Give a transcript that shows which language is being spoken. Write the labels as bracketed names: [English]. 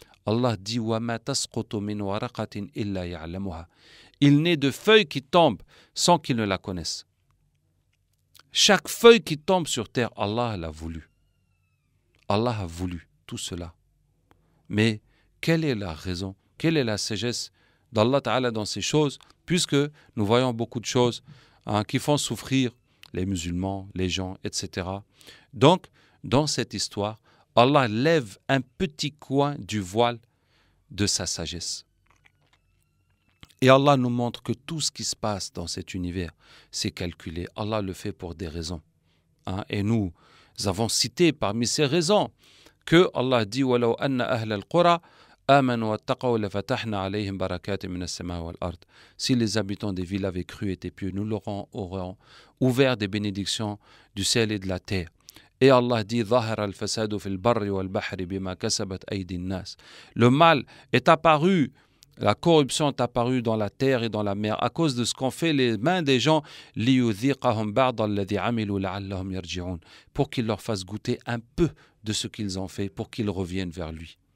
[French] Allah dit [Arabic] وَمَا تَسْقُطُ مِنْ وَرَقَةٍ إِلَّا يَعْلَمُهَا. [French] Il n'est de feuilles qui tombent sans qu'ils ne la connaissent. Chaque feuille qui tombe sur terre, Allah l'a voulu. Allah a voulu tout cela. Mais quelle est la raison? Quelle est la sagesse d'Allah Ta'ala dans ces choses? Puisque nous voyons beaucoup de choses qui font souffrir les musulmans, les gens, etc. Donc, dans cette histoire, Allah lève un petit coin du voile de sa sagesse. Et Allah nous montre que tout ce qui se passe dans cet univers, c'est calculé. Allah le fait pour des raisons. Et nous avons cité parmi ces raisons que Allah dit [Arabic] وَلَوْ أَنَّ أَهْلَ الْقُرَى آمَنُوا وَاتَّقَوْا لَفَتَحْنَا عَلَيْهِمْ بَرَكَاتٍ مِنَ السَّمَاءِ وَالْأَرْضِ. [French] Si les habitants des villes avaient cru et étaient pieux, nous leur aurons ouvert des bénédictions du ciel et de la terre. Et Allah dit [Arabic] ظَهَرَ الْفَسَادُ فِي الْبَرِّ وَالْبَحْرِ بِمَا كَسَبَتْ أَيْدِي النَّاسِ. [French] Le mal est apparu, la corruption est apparue dans la terre et dans la mer à cause de ce qu'ont fait les mains des gens [Arabic] لِيُذِيقَهُمْ بَعْضَ الَّذِي عَمِلُوا لَعَلَّهُمْ يَرْجِعُونَ, [French] pour qu'il leur fasse goûter un peu de ce qu'ils ont fait, pour qu'ils reviennent vers lui.